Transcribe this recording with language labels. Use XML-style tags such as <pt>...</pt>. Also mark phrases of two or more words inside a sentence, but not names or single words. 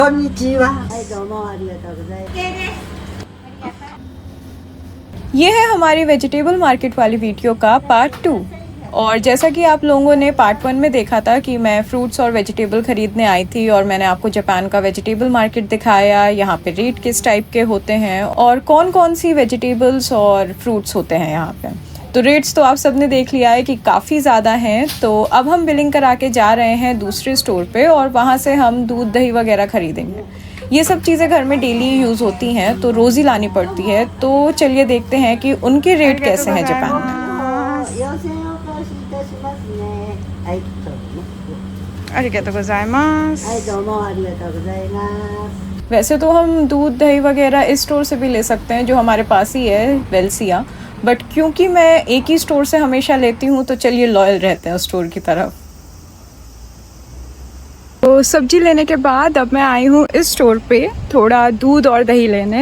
<ja>こんにちは。はい、どうもありがとうございます。</ja> <hi>ये है हमारी</hi> <en>vegetable market</en> <hi>वाली वीडियो का पार्ट 2। और जैसा कि आप लोगों ने पार्ट 1 में देखा था कि मैं फ्रूट्स और वेजिटेबल ख़रीदने आई थी और मैंने आपको जापान का</hi> <en>vegetable market</en> <hi>दिखाया, यहाँ पे रेट किस टाइप के होते हैं और कौन कौन सी वेजिटेबल्स और फ्रूट्स होते हैं यहाँ पे। तो रेट्स तो आप सबने देख लिया है कि काफ़ी ज़्यादा हैं। तो अब हम बिलिंग करा के जा रहे हैं दूसरे स्टोर पे और वहाँ से हम दूध दही वगैरह ख़रीदेंगे। ये सब चीज़ें घर में</hi> <en>daily use</en> <hi>होती हैं तो रोज़ ही लानी पड़ती है। तो चलिए देखते हैं कि उनके रेट कैसे हैं जापान में।</hi> <ja>はい、そうですね。ありがとうございます. はい、どうもありがとうございます。</ja> <hi>वैसे तो हम दूध दही वगैरह इस स्टोर से भी ले सकते हैं जो हमारे पास ही है, वेल्सिया। बट क्योंकि मैं एक ही स्टोर से हमेशा लेती हूँ तो चलिए लॉयल रहते हैं उस स्टोर की तरफ। तो सब्जी लेने के बाद अब मैं आई हूँ इस स्टोर पे थोड़ा दूध और दही लेने।</hi>